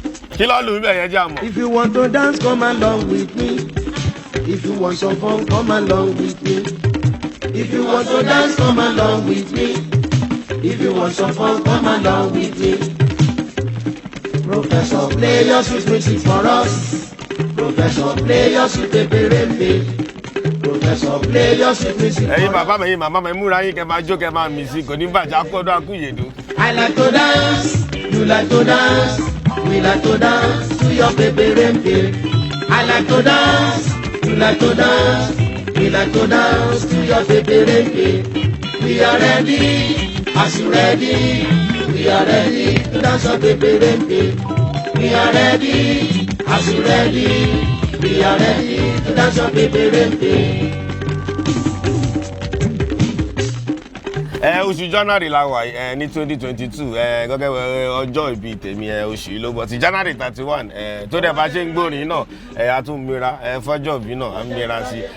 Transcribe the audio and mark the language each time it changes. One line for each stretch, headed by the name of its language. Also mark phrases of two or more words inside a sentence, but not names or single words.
Yoruba: Kí ló lù ú bẹ̀ yẹn jẹ́ àmọ́?
English: If you want to dance, come along with me. If you want some fun, come along with me. If you want to dance, come along with me. If you want some fun, come along with me. Professor, play your sweet music for us. Professor, play your sweet peperembe. Professor, play your sweet music Ẹ̀yin for us.
Yoruba: bàbá mi, ẹ̀yin màmá mi, ẹ múra yín, kẹ́ máa jó, kẹ́ máa mì sí, kò ní bàjẹ́, á kú ọdún, á kú ìyèdún.
English: I like to dance, you like to dance, we like to dance to your baby rempe. I like to dance, you like to dance, we like to dance to your baby rempe. We are ready, as you ready, we are ready to dance your baby rempe. We are ready, as you ready, we are ready to dance your baby rempe.
Yoruba: Ẹ, oṣù January la wà yìí, ẹ, ní twenty twenty-two, ẹ, gẹ́gẹ́ bí, ẹ, ọjọ́ ìbí tèmi, ẹ, oṣù yìí ló bọ́ sí January thirty-one, ẹ, tó dẹ̀ bá ṣe ń gbórin náà, ẹ, a tún mira, ẹ, fọ́jọ́ ìbí náà, a ń mira sí.